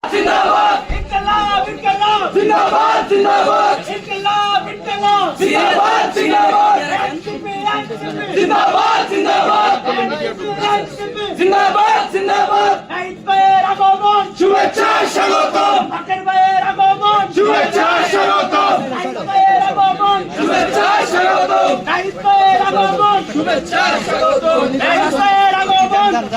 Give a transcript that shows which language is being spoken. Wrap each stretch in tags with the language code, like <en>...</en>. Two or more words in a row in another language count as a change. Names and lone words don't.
<hi>जिंदाबाद इनकलाब इनकलाब जिंदाबाद जिंदाबाद इनकलाब इनकलाब जिंदाबाद जिंदाबाद जिंदाबाद जिंदाबाद जिंदाबाद जिंदाबाद</hi> <bn>নাহিদ ভাইয়ের আগমন শুভেচ্ছা স্বাগতম বাকের ভাইয়ের আগমন শুভেচ্ছা স্বাগতম নাহিদ ভাইয়ের আগমন শুভেচ্ছা স্বাগতম নাহিদ ভাইয়ের আগমন শুভেচ্ছা স্বাগতম নাহিদ ভাইয়ের আগমন</bn>